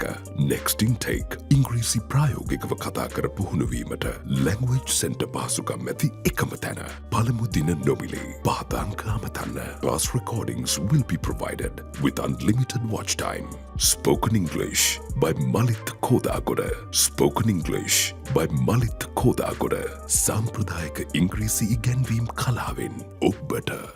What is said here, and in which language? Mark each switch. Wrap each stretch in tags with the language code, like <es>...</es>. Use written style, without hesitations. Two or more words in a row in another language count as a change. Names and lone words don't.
<en>Next intake</en> <si>ඉංග්‍රීසි ප්‍රායෝගිකව කතා කර පුහුණුවීමට Language Center පහසුකම් ඇති එකම තැන. පළමු දින නොමිලේ පාදාංක අමතන්න.</si> <en>Class recordings will be provided with unlimited watch time.</en> <si>Spoken English by 𝗏𝗏 Spoken English by 𝗏𝗏 සාම්ප්‍රදායික ඉංග්‍රීසි ඉගැන්වීම් කලාවෙන් ඔබට</si>